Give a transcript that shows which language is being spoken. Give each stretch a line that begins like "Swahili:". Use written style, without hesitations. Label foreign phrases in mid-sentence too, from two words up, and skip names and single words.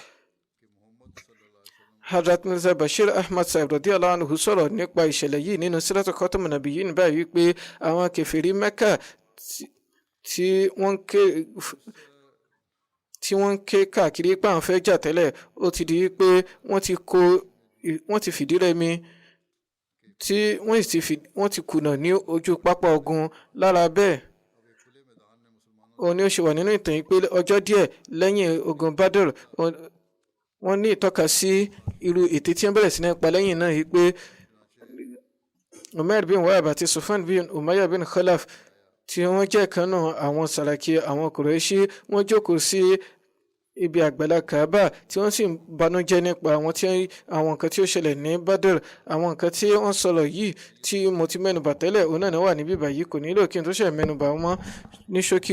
Yoruba: Hazrat Mirza Bashir Ahmad Sahib
Arabic: رضي الله عنه
Yoruba: sọ̀rọ̀ nípa ìṣẹ̀lẹ̀ yìí nínú Siratu Khatamun Nabiyyin báyìí wípé àwọn kèfèrí Mẹ́kà tí wọ́n ń ké káàkiri pé àwọn fẹ́ jà tẹ́lẹ̀, ó ti di pé wọ́n ti fìdí rẹmi, tí wọ́n ti kùnà ní ojú pápá ogun. Lára bẹ́ẹ̀, òun ni ó ṣe wà nínú ìtàn yìí pé ọjọ́ díẹ̀ lẹ́yìn ogun Badr, wọ́n ní ìtọ́ka sí irú ète tí wọ́n bẹ̀rẹ̀ sí ní pa lẹ́yìn náà yìí pé Umar bin Wahab àti Sofwan bin Umayyah bin Khalaf tí wọ́n jẹ́ kan náà àwọn sàràkí àwọn Quraishi, wọ́n jókòó sí ibi àgbàlá Kaaba tí wọ́n sì ń banújẹ́ nípa àwọn nǹkan tí ó ṣẹlẹ̀ ní Badr. Àwọn nǹkan tí wọ́n sọ̀rọ̀ yìí tí mo ti mẹ́nubà tẹ́lẹ̀, òun náà wà níbí báyìí, kò nílò kí n tó ṣe mẹ́nubà wọn ní ṣókí.